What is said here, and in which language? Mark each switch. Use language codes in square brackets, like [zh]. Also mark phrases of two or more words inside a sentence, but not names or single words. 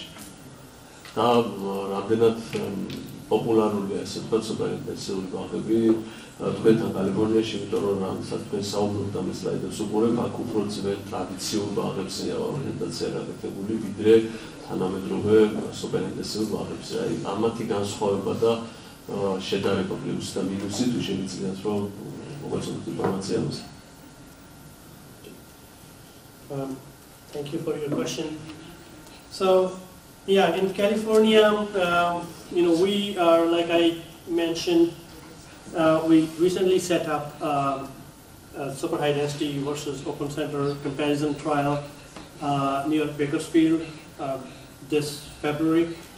[ka] და რამდენად პოპულარულია ესე ვთქვათ სუპერინტენსიური ბაღები თქვენთან კალიფორნიაში, იმიტომ რომ რამაც თქვენ საუბრობთ ამ სლაიდებს უყურებ, აქ უფრო ძველ ტრადიციულ ბაღებზეა ორიენტაცია გაკეთებული, ვიდრე თანამედროვე სუპერინტენსიურ ბაღებზე. აი ამათი განსხვავება და შედარება პლუსი და მინუსი თუ შეგიძლიათ რომ მოგაწოდოთ ინფორმაცია ამაზე. [en] Thank you for your question. So, yeah, in California, we are, like I mentioned, we recently set up a super high density versus open center comparison trial near Bakersfield this February.